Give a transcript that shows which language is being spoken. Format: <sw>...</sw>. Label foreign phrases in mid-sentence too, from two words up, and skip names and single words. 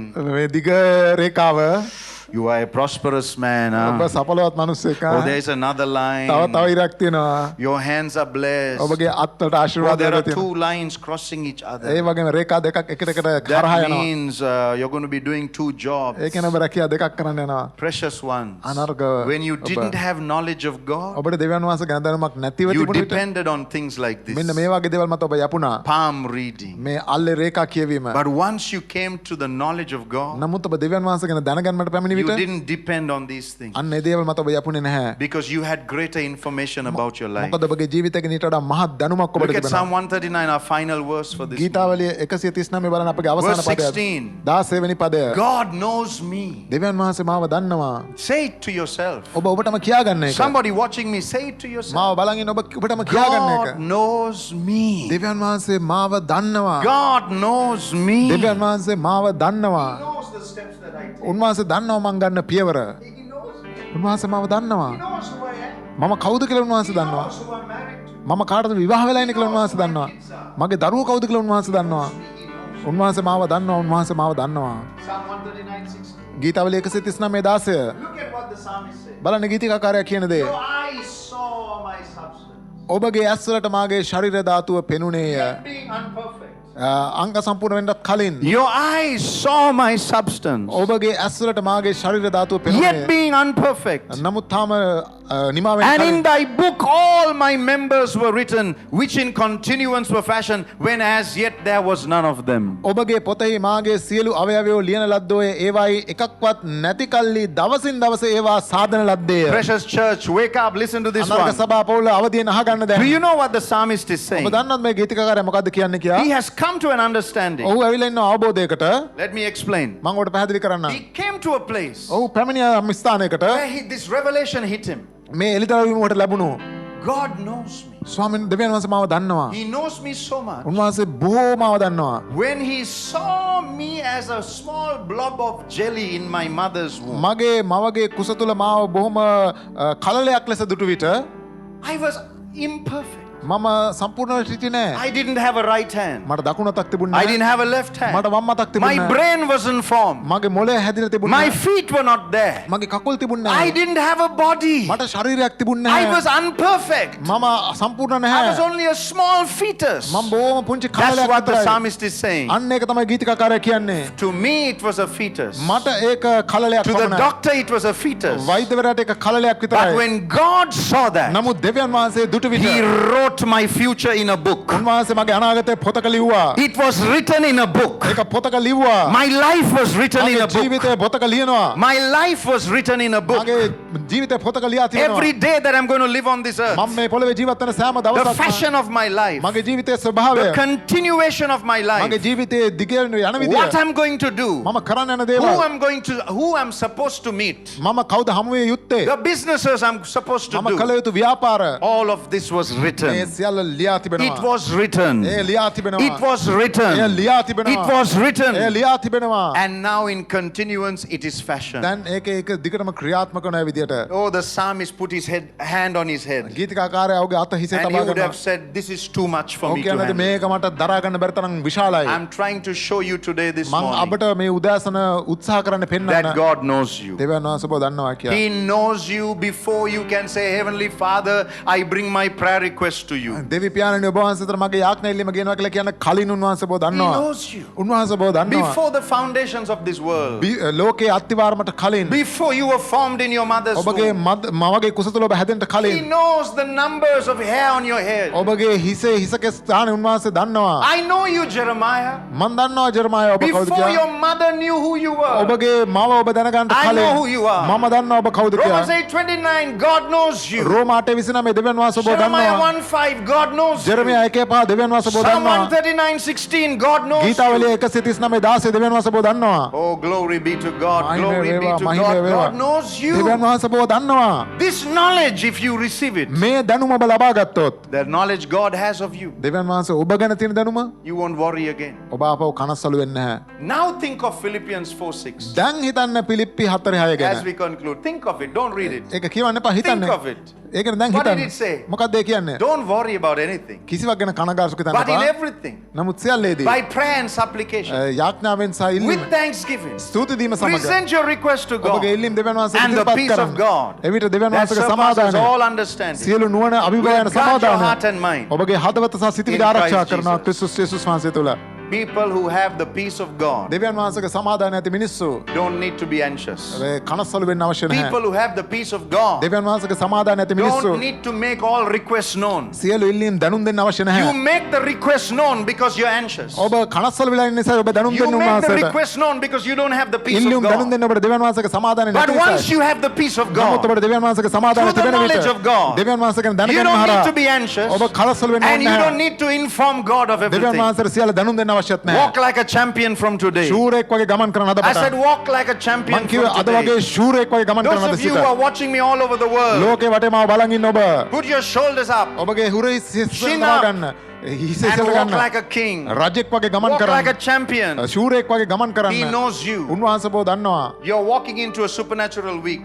<si>මේ දිග රේඛාව</si> <en>You are a prosperous man.</en> <si>ඔබ සඵලවත් මිනිස්සෙක්.</si> <en>Oh, there's another line.</en> <si>තව ඉරක් තියෙනවා.</si> <en>Your hands are blessed.</en> <si>ඔබගේ අත්වලට</si> <en>Oh,</en> <si>ආශිර්වාද</si> <en>there are</en> <si>ලැබෙනවා.</si> <en>two lines crossing each other.</en> <si>ඒ වගේම රේඛා දෙකක් එකට එකට කරහා</si> <en>That</en> <si>යනවා.</si> <en>means you're going to be doing two jobs.</en> <si>ඒ කියන්නේ ඔබ රැකියා දෙකක් කරන්න යනවා.</si> <en>Precious ones.</en> <si>අනර්ග</si> <en>When you didn't have knowledge of God,</en> <si>ඔබට දෙවියන් වහන්සේ ගැන දැනුමක් නැතිව</si> <en>you</en> <si>තිබුණ විට</si> <en>depended on things like this.</en> <si>මෙන්න මේ වගේ දේවල් මත ඔබ යපුණා.</si> <en>Palm reading.</en> <si>මේ අල්ලේ රේඛා කියවීම.</si> <en>But once you came to the knowledge of God,</en> <si>නමුත් ඔබ දෙවියන් වහන්සේ ගැන දැනගන්නට පැමිණි</si> <en>you</en> <si>විට</si> <en>didn't depend on these things.</en> <si>අන්න ඒ දේවල් මත ඔබ යපුණේ නැහැ.</si> <en>Because you had greater information about your life.</en> <si>මොකද ඔබගේ ජීවිතේ ඊට වඩා මහත් දැනුමක් ඔබට</si> <en>Look at</en> <si>තිබෙනවා.</si> <en>Psalm 139, our final verse for this.</en> <si>ගීතාවලිය 139 බලන්න අපගේ අවසාන</si> <en>Verse</en> <si>පදය. 16. 16 වෙනි පදය.</si> <en>God knows me.</en> <si>දෙවියන් වහන්සේ මාව දන්නවා.</si> <en>Say it to yourself.</en> <si>ඔබ ඔබටම කියාගන්න එක.</si> <en>Somebody watching me, say it to yourself.</en> <si>මාව බලන් ඉන්න ඔබටම කියාගන්න එක.</si> <en>God knows me.</en> <si>දෙවියන් වහන්සේ මාව දන්නවා.</si> <en>God knows me. He</en> <si>දෙවියන් වහන්සේ මාව දන්නවා.</si> <en>knows the steps that I take.</en> <si>උන්වහන්සේ දන්නවා මං ගන්න පියවර.</si> <en>He knows me.</en> <si>උන්වහන්සේ මාව දන්නවා.</si> <en>He knows who I am.</en> <si>මම කවුද කියලා උන්වහන්සේ</si> <en>He</en> <si>දන්නවා.</si> <en>knows who I'm married to.</en> <si>මම කාටද විවාහ වෙලා ඉන්නේ කියලා උන්වහන්සේ දන්නවා. මගේ දරුවෝ කවුද කියලා උන්වහන්සේ දන්නවා. උන්වහන්සේ මාව දන්නවා. උන්වහන්සේ මාව දන්නවා.</si> <en>Psalm 139:16.</en> <si>ගීතාවලිය 139:16</si> <en>Look at what the psalmist said.</en> <si>බලන්න ගීතිකාකාරයා කියන දේ.</si> <en>Your eyes saw my substance.</en> <si>ඔබගේ ඇස්වලට මාගේ ශරීර ධාතුව පෙනුනේය.</si> <en>Yet being unperfect.</en> <si>අංග සම්පූර්ණ වෙන්නත් කලින්</si> <en>Your eyes saw my substance.</en> <si>ඔබගේ ඇස්වලට මාගේ ශරීර ධාතුව පෙනුනේ.</si> <en>Yet being unperfect.</en> <si>නමුත් තාම නිමා වෙන්න</si> <en>And in</en> <si>කලින්</si> <en>thy book all my members were written, which in continuance were fashioned, when as yet there was none of them.</en> <si>ඔබගේ පොතෙහි මාගේ සියලු අවයවයෝ ලියන ලද්දෝය ඒවායි එකක්වත් නැති කල්ලි දවසින් දවස ඒවා සාධන ලද්දේය.</si> <en>Precious church, wake up, listen to this</en> <si>අනර්ග</si> <en>one.</en> <si>සභා පවුල අවදියෙන් අහගන්න</si> <en>Do</en> <si>දැන්.</si> <en>you know what the psalmist is saying?</en> <si>ඔබ දන්නවද මේ ගීතිකාකාරයා මොකද්ද කියන්නේ කියලා?</si> <en>He has come to an understanding.</en> <si>ඔහු ඇවිල්ලා ඉන්න අවබෝධයකට</si> <en>Let me explain.</en> <si>මම ඔබට පැහැදිලි කරන්නම්.</si> <en>He came to a place</en> <si>ඔහු පැමිණිය ස්ථානයකට</si> <en>where this revelation hit him.</en> <si>මේ එළිදරවීමකට ලැබුණු</si> <en>God knows me.</en> <si>ස්වාමීන් දෙවියන් වහන්සේ මාව දන්නවා.</si> <en>He knows me so much.</en> <si>උන්වහන්සේ බොහෝ මාව දන්නවා.</si> <en>When he saw me as a small blob of jelly in my mother's womb,</en> <si>මගේ මවගේ කුස තුල මාව බොහොම කලලයක් ලෙස දුටු විට</si> <en>I was imperfect.</en> <si>මම සම්පූර්ණ සිටි නෑ.</si> <en>I didn't have a right hand.</en> <si>මට දකුණු අතක් තිබුණේ</si> <en>I</en> <si>නෑ.</si> <en>didn't have a left hand.</en> <si>මට වම් අතක් තිබුණේ</si> <en>My</en> <si>නෑ.</si> <en>brain wasn't formed.</en> <si>මගේ මොළය හැදිලා තිබුණේ</si> <en>My</en> <si>නෑ.</si> <en>feet were not there.</en> <si>මගේ කකුල් තිබුණේ</si> <en>I</en> <si>නෑ.</si> <en>didn't have a body.</en> <si>මට ශරීරයක් තිබුණේ</si> <en>I</en> <si>නෑ.</si> <en>was unperfect.</en> <si>මම සම්පූර්ණ</si> <en>I was</en> <si>නැහැ.</si> <en>only a small fetus.</en> <si>මම බොහොම පුංචි</si> <en>That's</en> <si>කලලයක්</si> <en>what the</en> <si>විතරයි.</si> <en>psalmist is saying.</en> <si>අන්න ඒක තමයි ගීතිකාකාරයා කියන්නේ.</si> <en>To me, it was a fetus.</en> <si>මට ඒක කලලයක්</si> <en>To the</en> <si>පමණයි.</si> <en>doctor, it was a fetus.</en> <si>වෛද්‍යවරයාට ඒක කලලයක්</si> <en>But</en> <si>විතරයි.</si> <en>when God saw that,</en> <si>නමුත් දෙවියන් වහන්සේ දුටු විට</si> <en>He wrote my future in a book.</en> <si>උන්වහන්සේ මගේ අනාගතය පොතක ලිව්වා.</si> <en>It was written in a book.</en> <si>ඒක පොතක ලිව්වා.</si> <en>My life was written in</en> <si>මගේ</si> <en>a book.</en> <si>ජීවිතය පොතක ලියනවා.</si> <en>My life was written in a book.</en> <si>මගේ ජීවිතය පොතක ලියා</si> <en>Every</en> <si>තියෙනවා.</si> <en>day that I'm going to live on this earth,</en> <si>මම මේ පොළවේ ජීවත් වෙන සෑම</si> <en>the</en> <si>දවසක්ම</si> <en>fashion of my life,</en> <si>මගේ ජීවිතයේ ස්වභාවය,</si> <en>the continuation of my life,</en> <si>මගේ ජීවිතයේ දිගට යන</si> <en>what</en> <si>විදිය,</si> <en>I'm going to do,</en> <si>මම කරන්න යන</si> <en>who</en> <si>දේවල්,</si> <en>who I'm supposed to meet,</en> <si>මම කවුද හමු විය යුත්තේ,</si> <en>the businesses I'm supposed to</en> <si>මම කළ</si> <en>do.</en> <si>යුතු ව්‍යාපාර,</si> <en>All of this was</en> <si>මේ</si> <en>written.</en> <si>සියල්ල ලියා</si> <en>It</en> <si>තිබෙනවා.</si> <en>was written.</en> <si>ඒ ලියා තිබෙනවා.</si> <en>It was</en> <si>එය</si> <en>written.</en> <si>ලියා තිබෙනවා.</si> <en>It was</en> <si>එය</si> <en>written.</en> <si>ලියා තිබෙනවා.</si> <en>And now in continuance it is fashioned.</en> <si>දැන් ඒක දිගටම ක්‍රියාත්මක වන විදියට</si> <en>Oh, the psalmist put his hand on his head.</en> <si>ගීතිකාකාරයා ඔහුගේ අත හිසේ</si> <en>And he</en> <si>තබා</si> <en>would have</en> <si>ගන්නවා.</si> <en>said, this is too much for</en> <si>ඔහු</si> <en>me to</en> <si>කියන්නේ</si> <en>handle.</en> <si>මේක මට දරා ගන්න බැරි තරම් විශාලයි.</si> <en>I'm trying to show you today this</en> <si>මම</si> <en>morning</en> <si>අපට මේ උදෑසන උත්සාහ කරන්න පෙන්වන්න</si> <en>that God knows you.</en> <si>දෙවියන් වහන්සේ ඔබ දන්නවා කියලා.</si> <en>He knows you before you can say, Heavenly Father, I bring my prayer request to you.</en> <si>දෙවි පියාණනි ඔබ වහන්සේට මගේ යාඥා ඉල්ලීම ගෙනවා කියලා කියන කලින් උන්වහන්සේ ඔබ</si> <en>He</en> <si>දන්නවා.</si> <en>knows you.</en> <si>උන්වහන්සේ ඔබ දන්නවා.</si> <en>Before the foundations of this world.</en> <si>ලෝකේ අත්තිවාරමට කලින්</si> <en>Before you were formed in your mother's</en> <si>ඔබගේ</si> <en>womb.</en> <si>මවගේ කුස තුල ඔබ හැදෙන්න</si> <en>He</en> <si>කලින්</si> <en>knows the numbers of hair on your head.</en> <si>ඔබගේ හිසේ හිසකේ ස්ථානේ උන්වහන්සේ දන්නවා.</si> <en>I know you, Jeremiah.</en> <si>මම දන්නවා ජෙරමායා ඔබ කවුද</si> <en>Before</en> <si>කියලා.</si> <en>your mother knew who you were.</en> <si>ඔබගේ මව ඔබ දැනගන්න</si> <en>I know who</en> <si>කලින්</si> <en>you are.</en> <si>මම දන්නවා ඔබ කවුද</si> <en>Romans</en> <si>කියලා.</si> <en>8:29, God knows you.</en> <si>රෝම 8:29 දෙවියන් වහන්සේ ඔබ</si> <en>Jeremiah</en> <si>දන්නවා.</si> <en>1:5, God knows you.</en> <si>ජෙරමියා 1:5 දෙවියන් වහන්සේ ඔබ</si> <en>Psalm</en> <si>දන්නවා.</si> <en>139:16, God knows you.</en> <si>ගීතාවලිය 139:16 දෙවියන් වහන්සේ ඔබ දන්නවා.</si> <en>Oh, glory be to God.</en> <si>මහිම</si> <en>Glory be</en> <si>වේවා,</si> <en>to</en> <si>මහිම</si> <en>God.</en> <si>වේවා.</si> <en>God knows you.</en> <si>දෙවියන් වහන්සේ ඔබ දන්නවා.</si> <en>This knowledge, if you receive it,</en> <si>මේ දැනුම ඔබ ලබා ගත්තොත්</si> <en>the knowledge God has of you,</en> <si>දෙවියන් වහන්සේ ඔබ ගැන තියෙන දැනුම</si> <en>you won't worry again.</en> <si>ඔබ ආපහු කනස්සලු වෙන්නේ නැහැ.</si> <en>Now think of Philippians 4:6.</en> <si>දැන් හිතන්න පිලිප්පි 4:6 ගැන.</si> <en>As we conclude, think of it. Don't read it.</en> <si>ඒක කියවන්න එපා හිතන්න.</si> <en>Think of it.</en> <si>ඒකනේ දැන්</si> <en>What did</en> <si>හිතන්න.</si> <en>it say?</en> <si>මොකක්ද ඒ කියන්නේ?</si> <en>Don't worry about anything.</en> <si>කිසිවක් ගැන කනගාටු හිතන්න</si> <en>But in</en> <si>එපා.</si> <en>everything,</en> <si>නමුත් සියල්ලේදී</si> <en>by prayer and supplication,</en> <si>යාඥාවෙන් සහ ඉල්ලීම</si> <en>with thanksgiving,</en> <si>ස්තුති දීම සමග</si> <en>present your request to God.</en> <si>ඔබගේ ඉල්ලීම් දෙවියන් වහන්සේ</si> <en>And the</en> <si>ඉදිරිපත්</si> <en>peace of</en> <si>කරන්න.</si> <en>God</en> <si>එවිට දෙවියන්</si> <en>that</en> <si>වහන්සේගේ</si> <en>surpasses</en> <si>සමාදානය</si> <en>all understanding</en> <si>සියලු නුවණ අභිභවයන</si> <en>will guard your heart</en> <si>සමාදානය</si> <en>and mind.</en> <si>ඔබගේ හදවත සහ සිතවිලි</si> <en>In</en> <si>ආරක්ෂා</si> <en>Christ</en> <si>කරනවා</si> <en>Jesus.</en> <si>ක්‍රිස්තුස් යේසුස් වහන්සේ තුළ.</si> <en>People who have the peace of God</en> <si>දෙවියන් වහන්සේගේ සමාදානය ඇති මිනිස්සු</si> <en>don't need to be anxious.</en> <si>කනස්සලු වෙන්න අවශ්‍ය නැහැ.</si> <en>People who have the peace of God</en> <si>දෙවියන් වහන්සේගේ සමාදානය ඇති මිනිස්සු</si> <en>don't need to make all requests known.</en> <si>සියලු ඉල්ලීම් දැනුම් දෙන්න අවශ්‍ය</si> <en>You</en> <si>නැහැ.</si> <en>make the request known because you're anxious.</en> <si>ඔබ කනස්සලු වෙලා ඉන්න නිසා ඔබ දැනුම්</si> <en>You</en> <si>දෙන්න</si> <en>make the</en> <si>උන්වහන්සේට.</si> <en>request known because you don't have the peace of</en> <si>ඉල්ලීම් දැනුම්</si> <en>God.</en> <si>දෙන්න ඔබට දෙවියන් වහන්සේගේ සමාදානය</si> <en>But</en> <si>නැති</si> <en>once</en> <si>නිසා.</si> <en>you have the peace of</en> <si>නමුත්</si> <en>God,</en> <si>ඔබට දෙවියන් වහන්සේගේ සමාදානය</si> <en>through the</en> <si>තිබෙන</si> <en>knowledge</en> <si>විට</si> <en>of God,</en> <si>දෙවියන් වහන්සේ ගැන</si> <en>you</en> <si>දැනගැනීම</si> <en>don't need</en> <si>හරහා</si> <en>to be anxious</en> <si>ඔබ කලස්සලු වෙන්න</si> <en>and</en> <si>ඕනේ</si> <en>you don't</en> <si>නැහැ.</si> <en>need to inform God of</en> <si>දෙවියන්</si> <en>everything.</en> <si>වහන්සේට සියල්ල දැනුම් දෙන්න අවශ්‍යත් නැහැ.</si> <en>Walk like a champion from today.</en> <si>ශූරයෙක් වගේ ගමන් කරන අද</si> <en>I said</en> <si>පටන්.</si> <en>walk like a champion</en> <si>මං කිව්වේ</si> <en>from</en> <si>අද වගේ</si> <en>today.</en> <si>ශූරයෙක් වගේ ගමන් කරන</si> <en>Those</en> <si>අද</si> <en>of you who</en> <si>සිට.</si> <en>are watching me all over the world,</en> <si>ලෝකේ වටේ මාව බලන් ඉන්න ඔබ.</si> <en>put your shoulders up</en> <si>ඔබගේ හුරේ</si> <en>Chin</en> <si>සිස්සා</si> <en>up.</en> <si>ගන්න. හිස</si> <en>and</en> <si>ඉස්සර</si> <en>walk</en> <si>ගන්න.</si> <en>like a king.</en> <si>රජෙක් වගේ ගමන්</si> <en>Walk like a</en> <si>කරන්න.</si> <en>champion.</en> <si>ශූරයෙක් වගේ ගමන්</si> <en>He</en> <si>කරන්න.</si> <en>knows you.</en> <si>උන්වහන්සේ ඔබ දන්නවා.</si> <en>You're walking into a supernatural week.</en>